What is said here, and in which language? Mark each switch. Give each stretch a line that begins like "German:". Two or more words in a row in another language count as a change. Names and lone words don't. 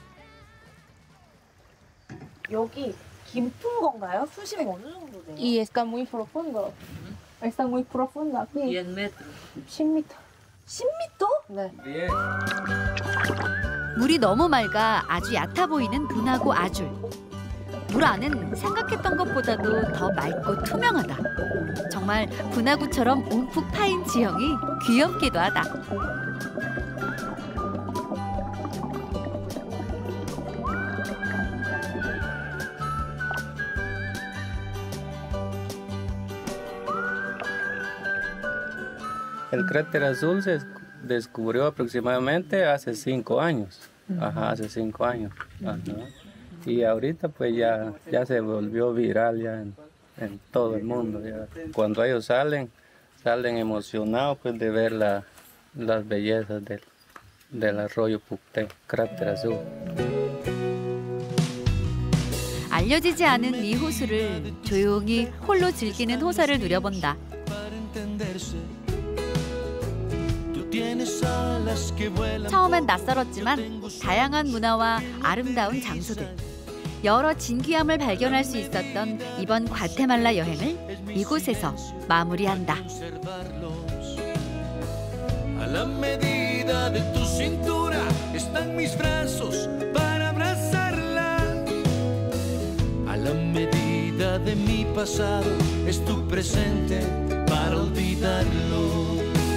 Korean: 여기 깊은 건가요? 수심이 어느 정도 돼요?
Spanish: Y está muy profundo. Está muy profundo aquí. 10 metros.
Korean: 10m. 10m? 네. 물이 너무 맑아 아주 얕아 보이는 분화구 아줄. 물 안은 생각했던 것보다도 더 맑고 투명하다. 정말 분화구처럼 움푹 파인 지형이 귀엽기도 하다.
Spanish: El cráter azul se descubrió aproximadamente hace 5 años. Ajá, hace 5 años. Ajá. Y ahorita pues ya se volvió viral ya en todo el mundo. Ya. Cuando ellos salen emocionados pues de ver las bellezas del arroyo Pucté, cráter azul.
Korean: 알려지지 않은 이 호수를 조용히 홀로 즐기는 호사를 누려본다. 처음엔 낯설었지만 다양한 문화와 아름다운 장소들, 여러 진귀함을 발견할 수 있었던 이번 과테말라 여행을 이곳에서 마무리한다.
Spanish: A la medida de tu cintura están mis brazos para abrazarla. A la medida de mi pasado es tu presente para olvidarlo.